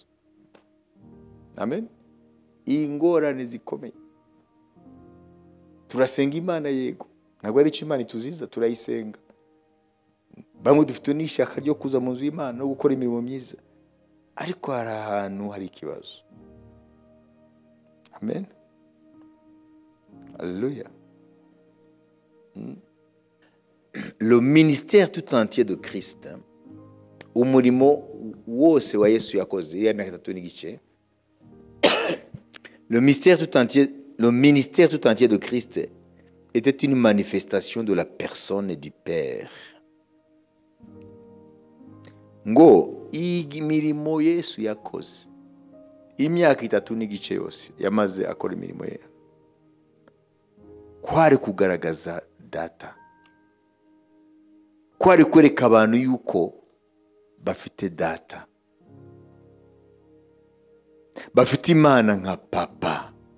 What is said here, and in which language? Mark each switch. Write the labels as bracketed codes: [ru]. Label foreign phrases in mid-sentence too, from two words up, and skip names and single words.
[rw] Amen. Ingorane zikomeye. Turasenga Imana yego, ntabwo ari Imana ituziza, turayisenga. Bamwe dufite n'ishaka ryo kuza mu nzu y'Imana no gukora imirimo myiza, ariko hari ahantu hari ikibazo. Amen. Alléluia. [fr] Le ministère tout entier de Christ, [rw] umurimo wose wa Yesu yakoze ya myaka 3 n'igice, [fr] le ministère tout entier de Christ était une manifestation de la personne du Père. [rw] Ngo imirimo Yesu yakoze imyaka 3 n'igice yose yamaze akora imirimo ye, kwari kugaragaza data, kwari kwereka abantu yuko bafite data, bafite Imana nka papa.